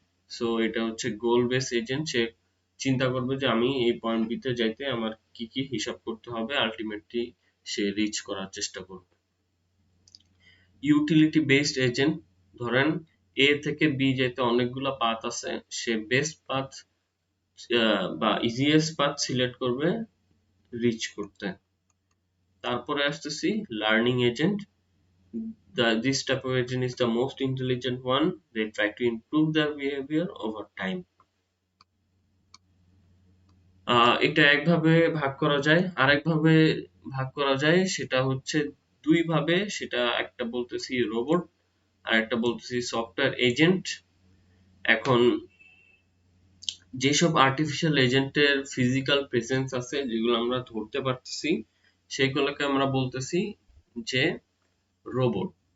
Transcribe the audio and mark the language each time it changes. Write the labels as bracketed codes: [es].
[bn] So এটা হচ্ছে গোল base agent, সে চিন্তা করবে যে আমি এই পয়েন্ট বি তে যাইতে আমার কি কি হিসাব করতে হবে, আলটিমেটলি সে রিচ করার চেষ্টা করবে। ইউটিলিটি বেসড এজেন্ট, ধরেন এ থেকে বি যেতে অনেকগুলা পাথ আছে, সে বেস্ট পাথ বা ইজিয়েস্ট পাথ সিলেক্ট করবে রিচ করতে। তারপরে আসতেছি learning agent. [en] This type of agent is the most intelligent one. They try to improve their behavior over time. [bn] এটা একভাবে ভাগ করা যায়, আরেকভাবে ভাগ করা যায়, সেটা হচ্ছে দুই ভাবে, সেটা একটা বলতেছি রোবট আর একটা বলতেছি সফটওয়্যার এজেন্ট। এখন যেসব আর্টিফিশিয়াল এজেন্টের ফিজিক্যাল প্রেজেন্স আছে, যেগুলো আমরা ধরতে পারতেছি, সেগুলোকে আমরা বলতেছি যে রোবট।